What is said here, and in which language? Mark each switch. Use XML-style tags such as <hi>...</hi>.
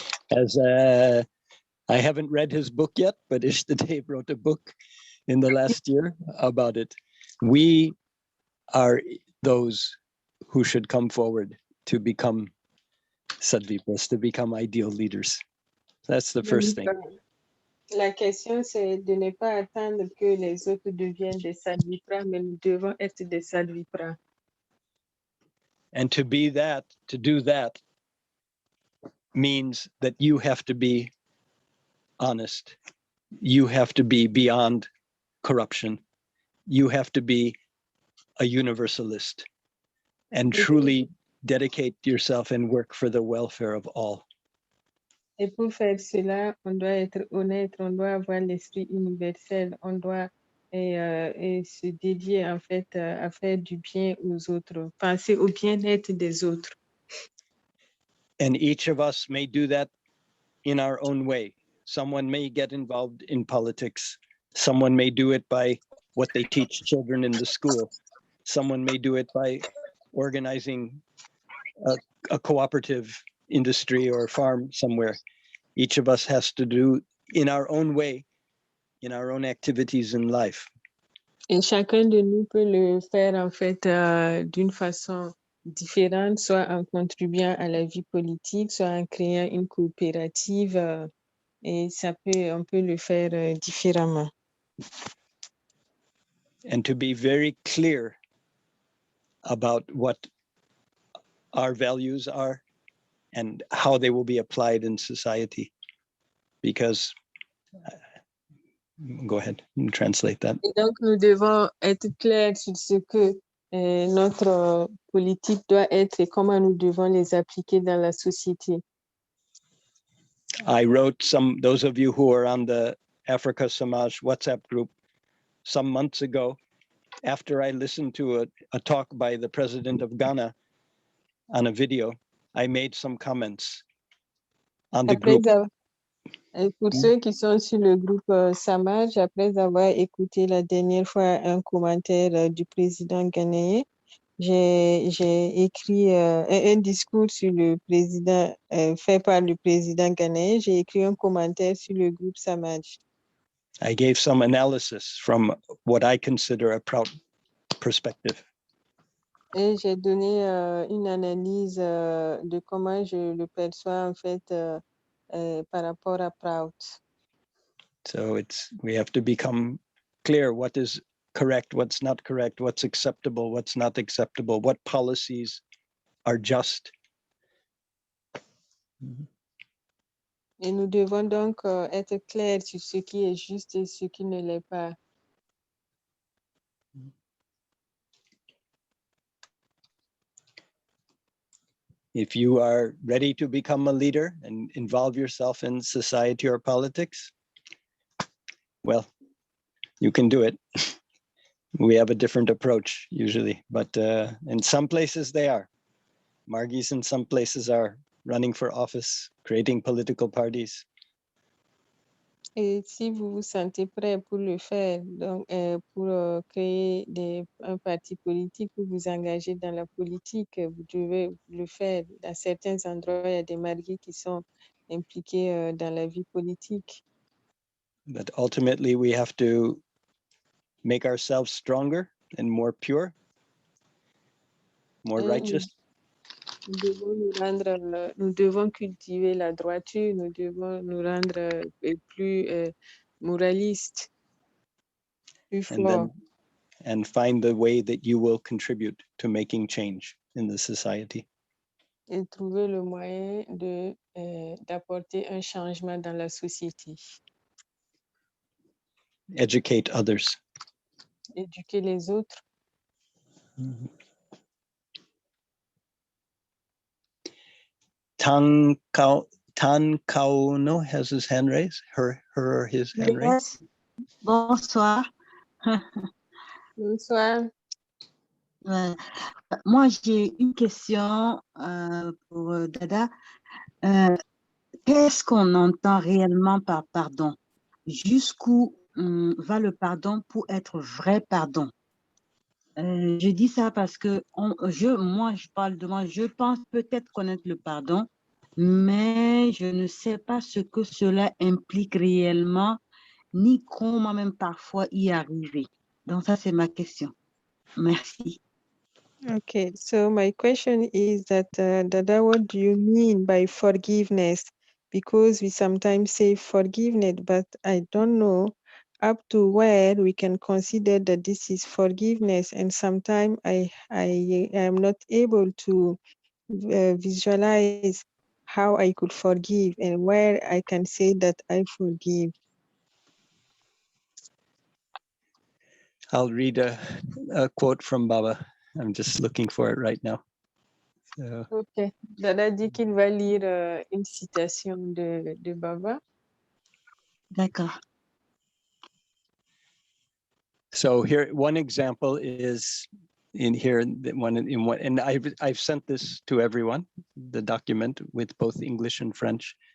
<en>As I haven't read his book yet, but Ishtadev wrote a book in the last year about it. We are those who should come forward to become Sadvipras, to become ideal leaders. That's the first thing.</en> <fr>La question, c'est de ne pas attendre que les autres deviennent des Sadvipras, mais nous devons être des Sadvipras.</fr> <en>And to be that, to do that, means that you have to be honest. You have to be beyond corruption. You have to be a universalist and truly dedicate yourself and work for the welfare of all.</en> <fr>Et pour faire cela, on doit être honnête, on doit avoir l'esprit universel, on doit se dédier en fait à faire du bien aux autres, penser au bien-être des autres.</fr> <en>And each of us may do that in our own way. Someone may get involved in politics. Someone may do it by what they teach children in the school. Someone may do it by organizing a cooperative industry or farm somewhere. Each of us has to do in our own way, in our own activities in life.</en> <fr>Et chacun de nous peut le faire en fait d'une façon différente, soit en contribuant à la vie politique, soit en créant une coopérative, et on peut le faire différemment.</fr> <en>And to be very clear about what our values are and how they will be applied in society. because go ahead and translate that.</en> <fr>Et donc, nous devons être clairs sur ce que notre politique doit être et comment nous devons les appliquer dans la société.</fr> <en>I wrote those of you who are on the Africa Samaj WhatsApp group some months ago, after I listened to a talk by the president of Ghana on a video, I made some comments on the group.</en> <fr>Pour ceux qui sont sur le groupe Samaj, après avoir écouté la dernière fois un commentaire du président ghanéen, j'ai écrit un discours sur le président, fait par le président ghanéen. J'ai écrit un commentaire sur le groupe Samaj.</fr> <en>I gave some analysis from what I consider a proud perspective.</en> <fr>Et j'ai donné une analyse de comment je le perçois en fait par rapport à Proud.</fr> <en>So we have to become clear what is correct, what's not correct, what's acceptable, what's not acceptable, what policies are just.</en> <fr>Et nous devons donc être clairs sur ce qui est juste et ce qui ne l'est pas.</fr> <en>If you are ready to become a leader and involve yourself in society or politics, well, you can do it. We have a different approach usually, but in some places they are. Margis in some places are running for office, creating political parties.</en> <fr>Et si vous vous sentez prêt pour le faire, donc pour créer un parti politique ou vous engager dans la politique, vous devez le faire. Dans certains endroits, il y a des mariés qui sont impliqués dans la vie politique.</fr> <en>But ultimately, we have to make ourselves stronger and more pure, more righteous.</en> <fr>Nous devons cultiver la droiture, nous devons nous rendre plus moralistes, plus forts.</fr> <en>And find the way that you will contribute to making change in the society.</en> <fr>Et trouver le moyen d'apporter un changement dans la société.</fr> <en>Educate others.</en> <fr>Éduquer les autres.</fr> <en>Tan Kauno has his hand raised. His hand raised.</en> <fr>Bonsoir. Bonsoir. Moi, j'ai une question pour Dada. Qu'est-ce qu'on entend réellement par pardon? Jusqu'où va le pardon pour être vrai pardon? Je dis ça parce que moi, je parle de moi, je pense peut-être connaître le pardon, mais je ne sais pas ce que cela implique réellement, ni comment même parfois y arriver. Donc ça, c'est ma question. Merci.</fr> <en>Okay, so my question is that, Dada, what do you mean by forgiveness? Because we sometimes say forgiveness, but I don't know up to where we can consider that this is forgiveness. And sometimes I am not able to visualize how I could forgive and where I can say that I forgive. I'll read a quote from Baba. I'm just looking for it right now. So, Ok.</en> <fr>Dada dit qu'il va lire une citation de Baba. D'accord.</fr> <en>So here, one example is in here, and I've sent this to everyone, the document with both English and French.</en>